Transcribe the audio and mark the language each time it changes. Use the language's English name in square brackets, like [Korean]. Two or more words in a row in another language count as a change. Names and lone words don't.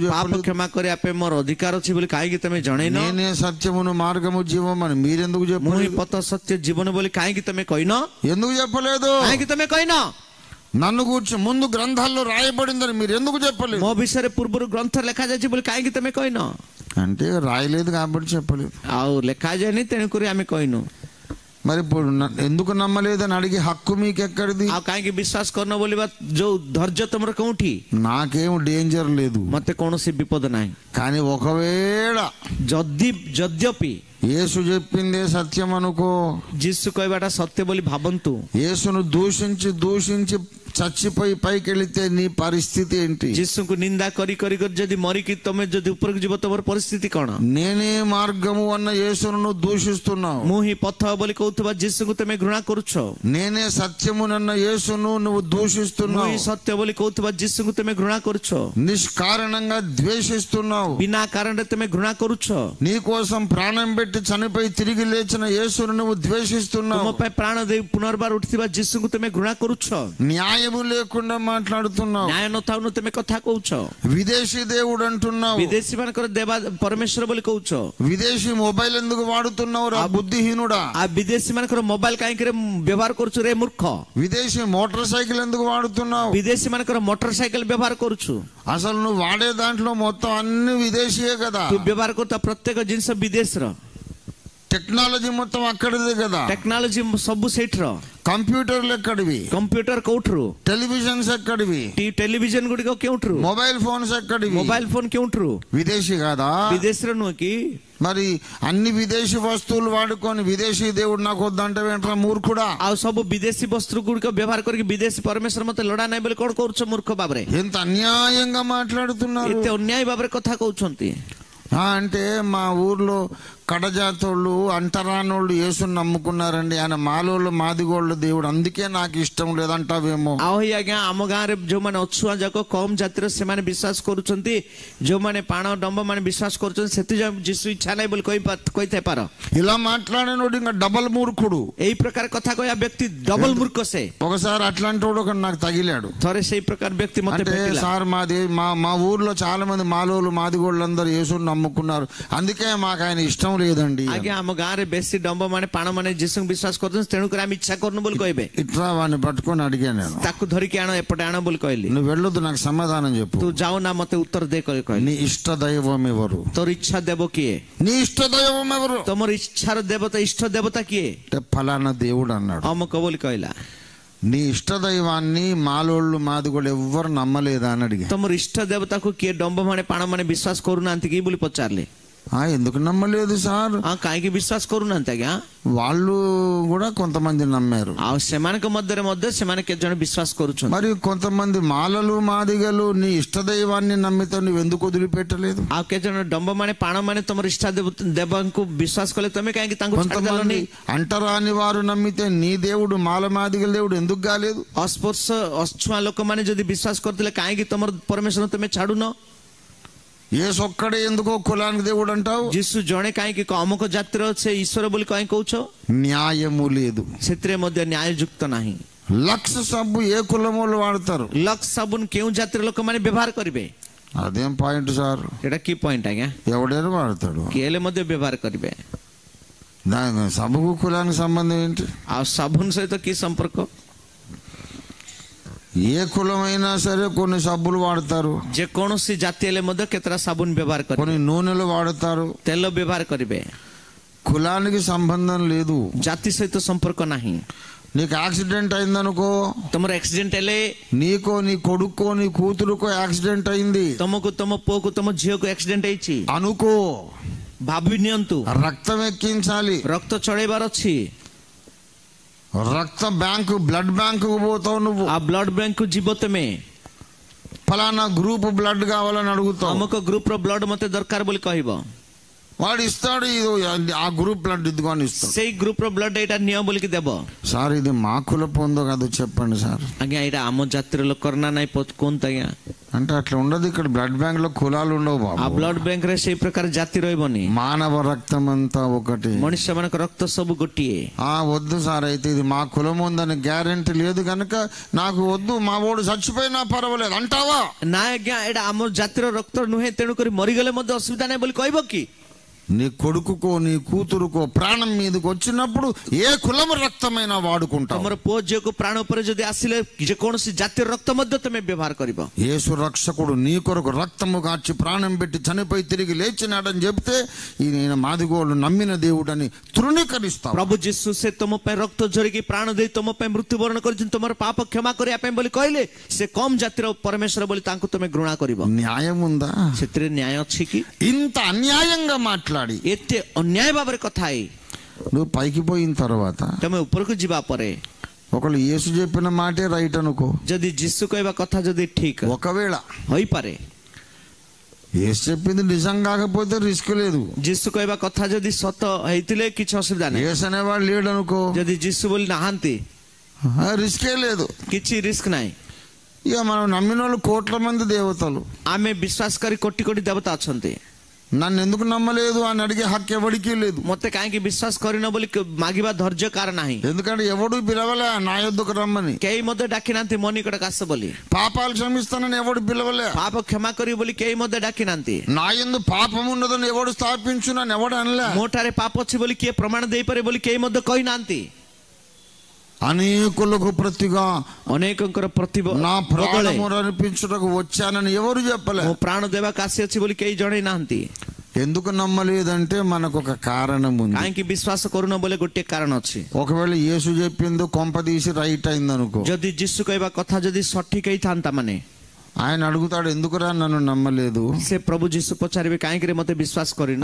[Odia] ପାପ [Telugu] చెప్పలేదు? [Odia] କ୍ଷମା କରିବା ପାଇଁ ମୋର ଅଧିକାର ଅଛି ବୋଲି କାହିଁକି ତମେ ଜଣେଇନ? [Telugu] నేనే సత్యమును మార్గము జీవం అని మీరెందుకు [Odia] ମୁଁ ହିଁ [Telugu] చెప్పలేదు? [Odia] ପଥ ସତ୍ୟ ଜୀବନ ବୋଲି କାହିଁକି ତମେ କହିନ? [Telugu] ఎందుకు చెప్పలేదు? [Odia] କାହିଁକି ତମେ କହିନ? [Telugu] నన్ను కూర్చో ముందు గ్రంథాల్లో రాయబడిందని మీరు ఎందుకు చెప్పలేదు? [Odia] ମୋ ବିଷୟରେ ପୂର୍ବରୁ ଗ୍ରନ୍ଥ ଲେଖାଯାଇଛି ବୋଲି କାହିଁକି ତମେ କହିନ? [Telugu] అంటే రాయలేదు కాబట్టి చెప్పలేదు. [Odia] ଆଉ ଲେଖାଯାଏନି, ତେଣୁକରି ଆମେ କହିନୁ. [Telugu] మరి ఇప్పుడు ఎందుకు నమ్మలేదని అడిగే హక్కు మీకు ఎక్కడిది? [Odia] ଆଉ କାହିଁକି ବିଶ୍ୱାସ କରୁନ ବୋଲିବା ଯୋଉ ଧୈର୍ଯ୍ୟ ତମର କୋଉଠି? [Telugu] నాకేం డేంజర్ లేదు, [Odia] ମତେ କୌଣସି ବିପଦ ନାହିଁ. [Telugu] కానీ ఒకవేళ [Odia] ଯଦ୍ୟପି [Telugu] యేసు చెప్పిందే సత్యం అనుకో, [Odia] ଯୀଶୁ କହିବାଟା ସତ୍ୟ ବୋଲି ଭାବନ୍ତୁ, [Telugu] యేసును దూషించి చచ్చిపోయి పైకి వెళితే నీ పరిస్థితి ఏంటి? [Odia] ଯୀଶୁଙ୍କୁ ନିନ୍ଦା କରି କରି କରି ଯଦି ମରିକି ତମେ ଯଦି ଉପରକୁ ଯିବ ତମର ପରିସ୍ଥିତି କଣ? [Telugu] నేనే మార్గము అన్న యేసును నువ్వు దూషిస్తున్నావు. [Odia] ମୁଁ ହିଁ ପଥ ବୋଲି କହୁଥିବା ଯୀଶୁଙ୍କୁ ତମେ ଘୃଣା କରୁଛ. [Telugu] నేనే సత్యమునన్న యేసును నువ్వు [Odia] ମୁଁ [Telugu] దూషిస్తున్నావు. [Odia] ହିଁ ସତ୍ୟ ବୋଲି କହୁଥିବା ଯୀଶୁଙ୍କୁ ତମେ ଘୃଣା କରୁଛ. [Telugu] నిష్కారణంగా ద్వేషిస్తున్నావు. [Odia] ବିନା କାରଣରେ ତମେ ଘୃଣା କରୁଛ. [Telugu] నీ కోసం ప్రాణం పెట్టి చనిపోయి తిరిగి లేచిన యేసును నువ్వు [Odia] ତୁମ [Telugu] ద్వేషిస్తున్నావు. [Odia] ପାଇଁ ପ୍ରାଣ ଦେଇ ପୁନର୍ବାର ଉଠିଥିବା ଯୀଶୁଙ୍କୁ ତମେ ଘୃଣା କରୁଛ. [Telugu] న్యాయము లేకుండా మాట్లాడుతున్నావు. [Odia] ନ୍ୟାୟ ନଥାଉନୁ ତମେ କଥା କହୁଛ. [Telugu] విదేశీ దేవుడు అంటున్నావు. [Odia] ବିଦେଶୀ ମାନଙ୍କର ଦେବା ପରମେଶ୍ୱର ବୋଲି କହୁଛ. [Telugu] విదేశీ మొబైల్ ఎందుకు వాడుతున్నావు రా బుద్ధిహీనుడా? [Odia] ଆଉ ବିଦେଶୀ ମାନଙ୍କର ମୋବାଇଲ କାହିଁକି ବ୍ୟବହାର କରୁଛୁ ରେ ମୂର୍ଖ? [Telugu] విదేశీ [English] motor cycle [Telugu] ఎందుకు వాడుతున్నావు? [Odia] ବିଦେଶୀ ମାନଙ୍କର [English] motor cycle [Odia] ବ୍ୟବହାର କରୁଛୁ. [Telugu] అసలు నువ్వు వాడే దాంట్లో మొత్తం అన్ని విదేశీయే కదా. [Odia] ତୁ ବ୍ୟବହାର କରୁଥିବା ପ୍ରତ୍ୟେକ ଜିନିଷ ବିଦେଶର. [Telugu] టెక్నాలజీ మొత్తం అక్కడిదే కదా. [Odia] ଟେକ୍ନୋଲୋଜି ସବୁ ସେଇଠିର. [Telugu] కంప్యూటర్లు ఎక్కడివి? [Odia] କମ୍ପ୍ୟୁଟର କୋଉଠୁ? [Telugu] టెలివిజన్స్ ఎక్కడివి? [Odia] ଟେଲିଭିଜନ ଗୁଡ଼ିକ କେଉଁଠୁ? [English] mobile phones [Telugu] ఎక్కడివి? [English] mobile phone [Odia] କେଉଁଠୁ? [Telugu] విదేశీ కాదా? [Odia] ବିଦେଶର ନୁହଁ କି? [Telugu] మరి అన్ని విదేశీ వస్తువులు వాడుకొని విదేశీ దేవుడు నాకు వద్దంటే ఏంట్రా మూర్ఖుడా? [Odia] ଆଉ ସବୁ ବିଦେଶୀ ବସ୍ତୁ ଗୁଡ଼ିକ ବ୍ୟବହାର କରିକି ବିଦେଶୀ ପରମେଶ୍ୱର ମତେ ଲୋଡ଼ା ନାହିଁ ବୋଲି କଣ କରୁଛ ମୂର୍ଖ ଭାବରେ? [Telugu] ఎంత అన్యాయంగా మాట్లాడుతున్నారు. [Odia] ଏତେ ଅନ୍ୟାୟ ଭାବରେ କଥା କହୁଛନ୍ତି. [Telugu] అంటే మా ఊర్లో కడజాతోళ్ళు అంటరానోళ్ళు యేసుని నమ్ముకున్నారండి. ఆయన మాలోళ్ళు మాదిగోళ్ళు దేవుడు, అందుకే నాకు ఇష్టం లేదంటావేమో. [Odia] ଆଉ ଆଜ୍ଞା ଆମ ଗାଁରେ ଯୋଉମାନେ ଅଛୁଆଁ ଯାକ କମ ଜାତିର ସେମାନେ ବିଶ୍ୱାସ କରୁଛନ୍ତି. ଯୋଉମାନେ ପାଣ ଡମ୍ବ ମାନେ ବିଶ୍ୱାସ କରୁଛନ୍ତି ସେଥିପାଇଁ ଯୀଶୁ ଇଚ୍ଛା ନାହିଁ ବୋଲି କହିଥାଇ ପାର. [Telugu] ఇలా మాట్లాడినోడు ఇంకా డబల్ మూర్ఖుడు. [Odia] ଏଇ ప్రకార କଥା କହିବା ବ୍ୟକ୍ତି ଡବଲ ମୂର୍ଖ ସେ. [Telugu] ఒకసారి అట్లాంటి వాడు ఒకడు నాకు తగిలాడు. [Odia] ଥରେ ସେଇ ప్రకార ବ୍ୟక్తి ମତେ [Telugu] అంటే [Odia] भेटिला. [Telugu] సార్ మా ఊర్లో చాలా మంది మాలోళ్ళు మాదిగోళ్ళు అందరూ యేసుని నమ్ముకున్నారు, అందుకే మాకు ఆయన ఇష్టం లేదండి. [Odia] ଆଜ୍ଞା ଆମ ଗାଁରେ ବେଶୀ ଡମ୍ବ ମାନେ ପାଣ ମାନେ ଯୀଶୁଙ୍କୁ ବିଶ୍ୱାସ କରୁଛନ୍ତି, ତେଣୁକରି ଆମେ ଇଚ୍ଛା କରୁନୁ ବୋଲି କହିବେ. [Telugu] ఇట్లా వాడిని పట్టుకొని అడిగాను నేను. [Odia] ତାକୁ ଧରିକି ଆଣ ଏପଟେ ଆଣ ବୋଲି କହିଲି. [Telugu] నువ్వు వెళ్ళొద్దు, నాకు సమాధానం చెప్పు. [Odia] ତୁ ଯାଉ ନା ମତେ ଉତ୍ତର ଦେ କହିଲି. [Telugu] నీ ఇష్ట దైవం ఎవరు? [Odia] ତୋର ଇଚ୍ଛା ଦେବ କିଏ? [Telugu] నీ ఇష్ట దైవం ఎవరు? [Odia] ତମର ଇଚ୍ଛାର ଦେବତା ଇଷ୍ଟ ଦେବତା କିଏ? [Telugu] అంటే ఫలానా దేవుడు అన్నాడు. [Odia] ଅମକ ବୋଲି କହିଲା. [Telugu] నీ ఇష్ట దైవాన్ని మాలోళ్ళు మాదిగోళ్ళు ఎవ్వరు నమ్మలేదా అని అడిగా. [Odia] ତମର ଇଷ୍ଟ ଦେବତାକୁ କିଏ ଡମ୍ବ ମାନେ ପାଣ ମାନେ ବିଶ୍ୱାସ କରୁନାହାନ୍ତି କି ବୋଲି ପଚାରିଲେ. [Telugu] ఎందుకు నమ్మలేదు సార్? [Odia] କାହିଁକି ବିଶ୍ୱାସ କରୁନାହାନ୍ତି ଆଜ୍ଞା? [Telugu] వాళ్ళు కూడా కొంతమంది నమ్మారు. [Odia] ଆଉ ସେମାନଙ୍କ ମଧ୍ୟରେ ମଧ୍ୟ ସେମାନେ କେତେ ଜଣ ବିଶ୍ୱାସ କରୁଛନ୍ତି. [Telugu] మరి కొంతమంది మాలలు మాదిగలు నీ ఇష్ట దైవాన్ని నమ్మితే నువ్వు ఎందుకు వదిలిపెట్టలేదు? [Odia] ଆଉ କେତେ ଜଣ ଡମ୍ବ ମାନେ ପାଣ ମାନେ ତମର ଇଷ୍ଟ ଦେବଙ୍କୁ ବିଶ୍ୱାସ କଲେ ତମେ କାହିଁକି ତାଙ୍କୁ [Telugu] కొంతమంది అంటరాని వారు నమ్మితే నీ దేవుడు మాల మాదిగల దేవుడు ఎందుకు కాలేదు? [Odia] ଅସ୍ପର୍ଶ ଅଛୁଆଁ ଲୋକମାନେ ଯଦି ବିଶ୍ୱାସ କରୁଥିଲେ କାହିଁକି ତମର ପରମେଶ୍ୱର ତମେ ଛାଡୁନ? [Telugu] యేసు ఒక్కడే ఎందుకో కులానికి దేవుడు అంటావు? [Odia] ଯୀଶୁ ଜଣେ କାହିଁକି ଅମୁକ ଜାତିର ସେ ଈଶ୍ୱର ବୋଲି କାହିଁକି କହୁଛ? [Telugu] న్యాయము లేదు. [Odia] ସେଥିରେ ମଧ୍ୟ ନ୍ୟାୟଯୁକ୍ତ ନାହିଁ. [Telugu] లక్స్ సబ్బు ఏ కులం వాళ్ళు వాడతారు? [Odia] ଲକ୍ସ ସାବୁନ କେଉଁ ଜାତିର ଲୋକମାନେ ବ୍ୟବହାର କରିବେ? [Telugu] అదేం పాయింట్ సార్? [Odia] ଏଟା କି ପଏଣ୍ଟ ଆଜ୍ଞା? [Telugu] ఎవడైనా వాడతాడు. [Odia] କିଏ ହେଲେ ମଧ୍ୟ ବ୍ୟବହାର କରିବେ. [Telugu] దాని సబ్బుకు కులానికి సంబంధం ఏంటి? [Odia] ଆଉ ସାବୁନ ସହିତ କି ସମ୍ପର୍କ? [Telugu] ఏ కులమైనా సరే కొన్ని సబ్బులు వాడతారు, [Odia] ଯେକୌଣସି ଜାତି ହେଲେ ମଧ୍ୟ କେତେଟା ସାବୁନ ବ୍ୟବହାର କରିବେ, [Telugu] కొన్ని నూనెలు వాడతారు. [Odia] ତେଲ ବ୍ୟବହାର କରିବେ. [Telugu] కులానికి సంబంధం లేదు. [Odia] ଜାତି ସହିତ ସମ୍ପର୍କ ନାହିଁ. [Telugu] నీకు యాక్సిడెంట్ అయిందనుకో, [Odia] ତମର ଆକ୍ସିଡେଣ୍ଟ ହେଲେ [Telugu] నీకో నీ కొడుకో నీ కూతురుకో యాక్సిడెంట్ అయింది [Odia] ତମକୁ ତମ ପୁଅକୁ ତମ ଝିଅକୁ ଆକ୍ସିଡେଣ୍ଟ ହେଇଛି [Telugu] అనుకో, [Odia] ଭାବି ନିଅନ୍ତୁ, [Telugu] రక్తం ఎక్కించాలి, [Odia] ରକ୍ତ ଚଢେଇବାର ଅଛି. [Telugu] రక్త బ్యాంకు [English] blood bank [Telugu] పోతావు నువ్వు. ఆ [English] blood bank [Telugu] కు [Odia] ଯିବ ତମେ, [Telugu] ఫలానా [English] group blood [Telugu] కావాలని అడుగుతావు. [Odia] ଅମୁକ ଗ୍ରୁପ ର ବ୍ଲଡ ମତେ ଦରକାର ବୋଲି କହିବ. [Telugu] వాడు ఇస్తాడు, ఇది ఆ [English] group blood [Telugu] ఇదిగో అని ఇస్తాడు. [Odia] ସେଇ ଗ୍ରୁପ ର ବ୍ଲଡ ଏଇଟା ନିଅ ବୋଲିକି ଦେବ. [Telugu] సార్ ఇది మా కుల పొందో కాదు చెప్పండి సార్. [Odia] ଆଜ୍ଞା ଏଇଟା ଆମ ଜାତିର ଲୋକର ନା ନାଇଁ କୁହନ୍ତୁ ଆଜ୍ଞା. [Telugu] అంటే అట్లా ఉండదు. ఇక్కడ [English] blood bank [Telugu] లో కులాలు ఉండవు బాబు. [Odia] ఆ [English] blood bank [Odia] ରେ ସେଇ ପ୍ରକାର ଜାତି ରହିବନି. [Telugu] మానవ రక్తం అంతా ఒకటి, [Odia] ମଣିଷ ମାନଙ୍କ ରକ୍ତ ସବୁ ଗୋଟିଏ. [Telugu] వద్దు సార్, అయితే ఇది మా కులం ఉందని గ్యారెంటీ లేదు కనుక నాకు వద్దు, మా వాడు చచ్చిపోయినా పర్వాలేదు అంటావా? [Odia] ନା ଆଜ୍ଞା ଏଇଟା ଆମ ଜାତିର ରକ୍ତ ନୁହେଁ, ତେଣୁକରି ମରିଗଲେ ମଧ୍ୟ ଅସୁବିଧା ନାହିଁ ବୋଲି କହିବ କି? [Telugu] నీ కొడుకుకో నీ కూతురుకో ప్రాణం మీదకి వచ్చినప్పుడు ఏ కులం రక్తమైనా వాడుకుంటావు. [Odia] ତମର ପୁଅ ଝିଅକୁ ପ୍ରାଣ ଉପରେ ଯଦି ଆସିଲେ ଯେକୌଣସି ଜାତିର ରକ୍ତ ମଧ୍ୟ ତମେ ବ୍ୟବହାର କରିବ. [Telugu] యేసు రక్షకుడు నీ కొరకు రక్తము కాచి ప్రాణం పెట్టి చనిపోయి తిరిగి లేచినాడని చెప్తే ఈయన మాదిగోళ్ళు నమ్మిన దేవుడని తృణీకరిస్తావు. [Odia] ପ୍ରଭୁ ଯୀଶୁ ସେ ତମ ପାଇଁ ରକ୍ତ ଝରିକି ପ୍ରାଣ ଦେଇ ତମ ପାଇଁ ମୃତ୍ୟୁବରଣ କରିଛନ୍ତି, ତମର ପାପ କ୍ଷମା କରିବା ପାଇଁ ବୋଲି କହିଲେ ସେ କମ ଜାତିର ପରମେଶ୍ୱର ବୋଲି ତାଙ୍କୁ ତମେ ଘୃଣା କରିବ. [Telugu] న్యాయం ఉందా? [Odia] ସେଥିରେ ନ୍ୟାୟ ଅଛି କି? [Telugu] ఇంత అన్యాయంగా మాట్లాడి [Odia] ଏତେ ଅନ୍ୟାୟ ଭାବରେ କଥା ହେଇ [Telugu] నువ్వు పైకి పోయిన తర్వాత [Odia] ତମେ ଉପରକୁ ଯିବା ପରେ [Telugu] ఒకళ్ళు యేసు చెప్పిన మాటే రైట్ అనుకో, [Odia] ଯଦି ଯୀଶୁ କହିବା କଥା ଯଦି ଠିକ [Telugu] ఒకవేళ [Odia] ହୋଇପାରେ, [Telugu] యేసు చెప్పింది నిజం కాకపోతే రిస్క్ లేదు. [Odia] ଯୀଶୁ କହିବା କଥା ଯଦି ସତ ହେଇଥିଲେ କିଛି ଅସୁବିଧା ନାହିଁ. [Telugu] యేసు అనేవాడు లేడు అనుకో, [Odia] ଯଦି ଯୀଶୁ ବୋଲି ନାହାନ୍ତି [Telugu] రిస్కే లేదు. [Odia] କିଛି ରିସ୍କ ନାହିଁ. [Telugu] ఇక మనం నమ్మిన వాళ్ళు కోట్ల మంది దేవతలు, [Odia] ଆମେ ବିଶ୍ୱାସ କରି କୋଟି କୋଟି ଦେବତା ଅଛନ୍ତି. [Telugu] నన్ను ఎందుకు నమ్మలేదు అని అడిగే హక్కు ఎవడికి లేదు. [Odia] ମତେ କାହିଁକି ବିଶ୍ୱାସ କରିନ ବୋଲି ମାଗିବା ଧୈର୍ଯ୍ୟ କାର ନାହିଁ. [Telugu] ఎందుకంటే ఎవడు పిలవలే నా యొద్దకు రమ్మని. [Odia] କେହି ମଧ୍ୟ ଡାକି ନାହାନ୍ତି ମୋ ନିକଟକୁ ଆସ ବୋଲି. [Telugu] పాపాలు క్షమిస్తానని ఎవడు పిలవలే. [Odia] ପାପ କ୍ଷମା କରିବି ବୋଲି କେହି ମଧ୍ୟ ଡାକି ନାହାନ୍ତି. [Telugu] నా యందు పాపం ఉన్నదని ఎవడు స్థాపించు నన్ను ఎవడు అనలే. [Odia] ମୋ ଠାରେ ପାପ ଅଛି ବୋଲି କିଏ ପ୍ରମାଣ ଦେଇପାରେ ବୋଲି କେହି ମଧ୍ୟ କହିନାହାନ୍ତି. [Telugu] అనేకులకు ప్రతిగా [Odia] ଅନେକଙ୍କର [Telugu] నా ప్రాణము అర్పించుటకు వచ్చానని ఎవరు చెప్పలే. [Odia] ମୋ ପ୍ରାଣ ଦେବାକୁ ଆସିଅଛି ବୋଲି କେହି ଜଣେଇ ନାହାନ୍ତି. [Telugu] ఎందుకు నమ్మలేదంటే మనకు ఒక కారణం ఉంది. [Odia] କାହିଁକି ବିଶ୍ୱାସ କରୁନ ବୋଲି ଗୋଟିଏ କାରଣ ଅଛି. [Telugu] ఒకవేళ యేసు చెప్పిందో కొంప తీసి రైట్ అయింది అనుకో, [Odia] ଯଦି ଯୀଶୁ କହିବା କଥା ଯଦି ସଠିକ ହେଇଥାନ୍ତା ମାନେ [Telugu] ఆయన అడుగుతాడు ఎందుకురా నన్ను నమ్మలేదు [Odia] ସେ ପ୍ରଭୁ ଯୀଶୁ ପଚାରିବେ କାହିଁକି ମତେ ବିଶ୍ୱାସ କରିନ,